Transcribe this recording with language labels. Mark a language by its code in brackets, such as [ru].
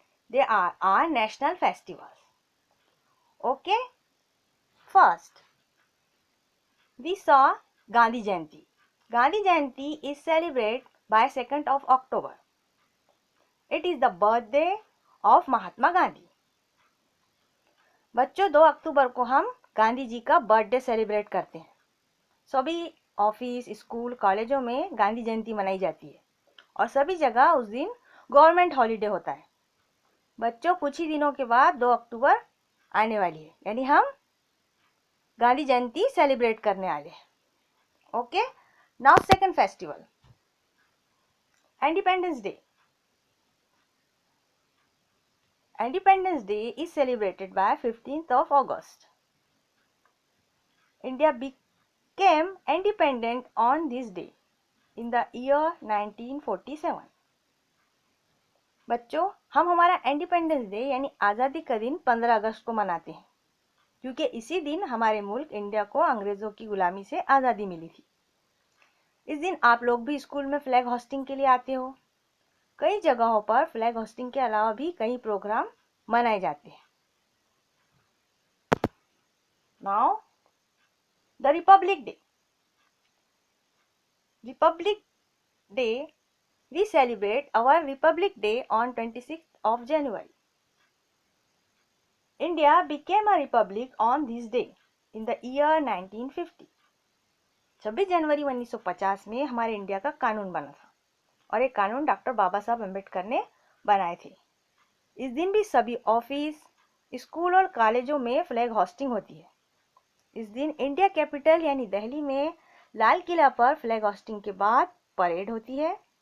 [en] They are our national festivals. Okay? First, we saw Gandhi Jayanti. Gandhi Jayanti is celebrated by 2nd of October. It is the birthday of Mahatma Gandhi. [hi] बच्चों 2 अक्टूबर को हम गांधी जी का birthday celebrate करते हैं. सभी office, school, कॉलेजों में गांधी जयंती मनाई जाती है और सभी जगह उस दिन गवर्नमेंट हॉलीडे होता है. बच्चों कुछ ही दिनों के बाद 2 अक्टूबर आने वाली है, यानी हम गांधी जयंती सेलिब्रेट करने वाले हैं. [en] Okay, now second festival, Independence Day. Independence Day is celebrated by 15th of August. India became independent on this day in the year 1947. [hi] बच्चों, हम हमारा इंडिपेंडेंस डे यानी आज़ादी का दिन 15 अगस्त को मनाते हैं क्योंकि इसी दिन हमारे मुल्क इंडिया को अंग्रेज़ों की गुलामी से आज़ादी मिली थी. इस दिन आप लोग भी स्कूल में फ्लैग होस्टिंग के लिए आते हो. कई जगहों पर फ्लैग होस्टिंग के अलावा भी कई प्रोग्राम मनाए जाते हैं. [en] Now the Republic Day. Republic Day, we celebrate our Republic Day on 26th of January. India became a republic on this day in the year 1950. [hi] 26 जनवरी 1950 में हमारे इंडिया का कानून बना था और ये कानून डॉक्टर बाबा साहब अम्बेडकर ने बनाए थे. इस दिन भी सभी ऑफिस, स्कूल और कॉलेजों में फ्लैग होस्टिंग होती है. इस दिन इंडिया कैपिटल यानी दिल्ली में लाल किला पर फ्लैग होस्टिंग के बाद परेड होती है.